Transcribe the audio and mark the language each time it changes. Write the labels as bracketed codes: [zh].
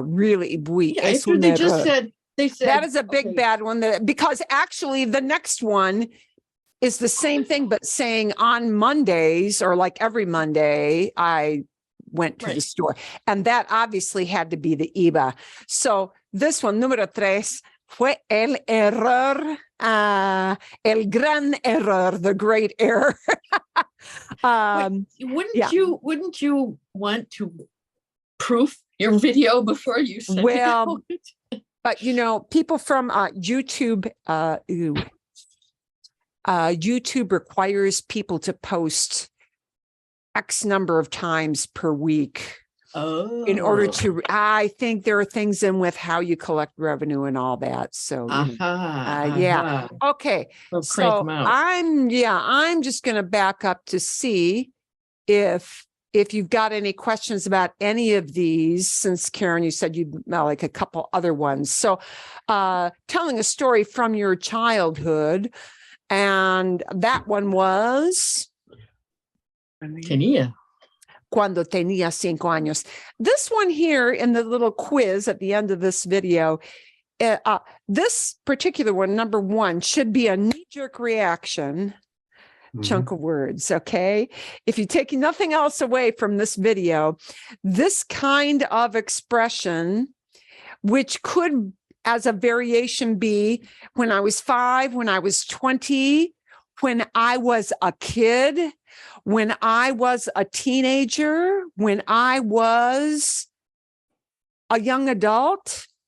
[en] Really, after they said that is a big bad one. Because actually, the next one is the same thing, but saying on Mondays, or like every Monday, I went to the store. And that obviously had to be the IVA. [es] So this one, número 3, fue el error, el gran error, the great error. [en] Wouldn't you want to proof your video before you send it out? But people from YouTube, YouTube requires people to post X number of times per week in order to, I think there are things in with how you collect revenue and all that. So, yeah. Okay. So I'm just going to back up to see if you've got any questions about any of these, since Karen, you said you'd like a couple other ones. So, telling a story from your childhood. And that one was Cuando tenía 5 años. This one here in the little quiz at the end of this video, this particular one, number 1, should be a knee-jerk reaction chunk of words, okay? If you take nothing else away from this video, this kind of expression, which could as a variation be when I was 5, when I was 20, when I was a kid, when I was a teenager, when I was a young adult,